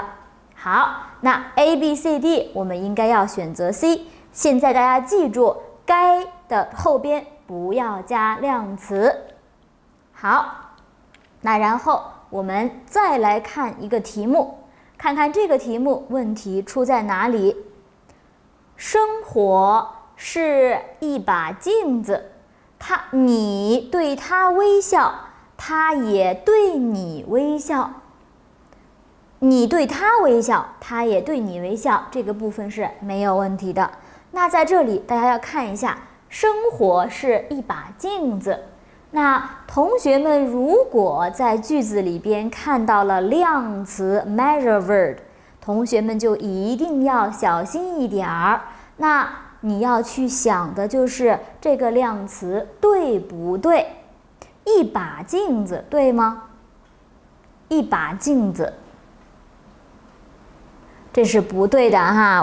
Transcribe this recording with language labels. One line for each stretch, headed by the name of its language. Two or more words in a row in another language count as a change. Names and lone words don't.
Chinese: 好，那 A B C D 我們應該要選擇 C。現在大家記住，該的後邊不要加量詞。好，那然後我們再來看一個題目，看看這個题目問題出在哪裡。生活是一把鏡子，你對他微笑，他也对你微笑。你对他微笑，他也对你微笑，这個部分是沒有問題的。那在這裡大家要看一下，生活是一把鏡子。那同學們如果在句子裡邊看到了量詞
English: measure word，
Chinese: 同學們就一定要小心一點兒。那你要去想的就是這個量詞對不對？一把鏡子對嗎？一把鏡子，這是不對的哈。